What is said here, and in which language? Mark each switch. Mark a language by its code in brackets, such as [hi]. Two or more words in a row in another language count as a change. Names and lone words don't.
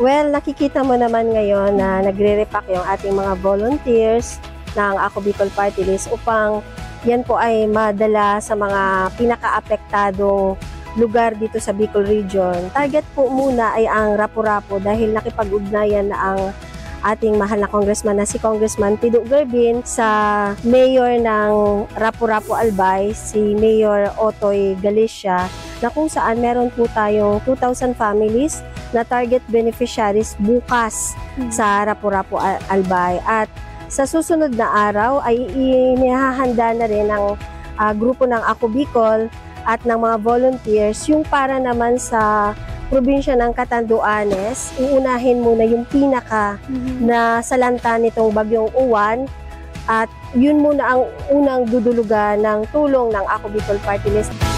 [tl] Well, nakikita mo naman ngayon na nagre-repack yung ating mga volunteers ng Ako Bicol Party List upang yan po ay madala sa mga pinaka-apektadong lugar dito sa Bicol Region. Target po muna ay ang Rapu-Rapu dahil nakipag-ugnayan na ang ating mahal na congressman na si Congressman Pido Garbin sa mayor ng Rapu-Rapu Albay, si Mayor Otoy Galicia, na kung saan meron po tayong 2,000 families na [en] target beneficiaries [tl] bukas sa Rapu-Rapu Albay. At sa susunod na araw ay inihahanda na rin ng grupo ng Ako Bicol at ng mga volunteers yung para naman sa probinsya ng Catanduanes. Uunahin muna yung pinaka na salanta nitong Bagyong Uwan at yun muna ang unang dudulugan ng tulong ng Ako Bicol Party List.